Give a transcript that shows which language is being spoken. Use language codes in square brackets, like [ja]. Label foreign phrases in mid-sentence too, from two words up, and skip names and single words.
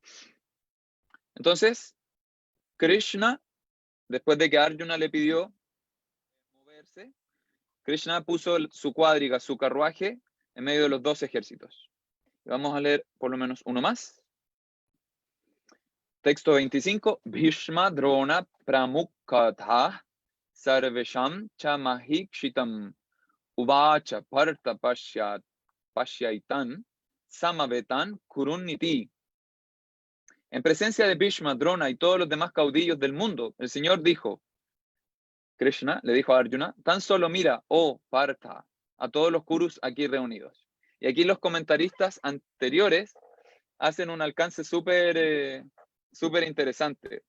[es] Entonces, Krishna, después de que Arjuna le pidió moverse, Krishna puso su cuadriga, su carruaje, en medio de los dos ejércitos. Vamos a leer por lo menos uno más. Texto 25. [sa] भीष्म द्रोण प्रमुखतः सर्वेषां चमहीक्षिताम् उवाच पार्थ पश्यैतान् समवेतान् कुरूनिति. [es] En presencia de Bhishma, Drona y todos los demás caudillos del mundo, el Señor dijo, Krishna le dijo a Arjuna, tan solo mira, oh Partha, a todos los Kurus aquí reunidos. Y aquí los comentaristas anteriores hacen un alcance súper interesante.